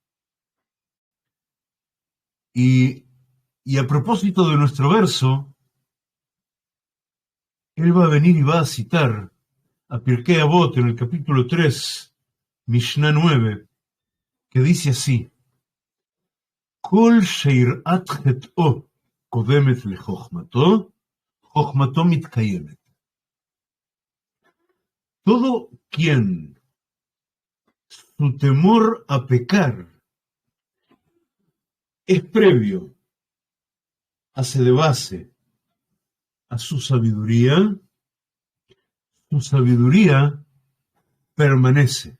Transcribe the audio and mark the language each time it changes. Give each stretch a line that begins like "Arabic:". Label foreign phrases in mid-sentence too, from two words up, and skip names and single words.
Spanish: Y a propósito de nuestro verso, él va a venir y va a citar a Pirkei Avot en el capítulo 3, Mishnah 9, que dice así:
Hebrew: כל שיראת חטאו קודמת לחכמתו חכמתו מתקיימת.
Spanish: Todo quien su temor a pecar es previo, hace de base a su sabiduría permanece.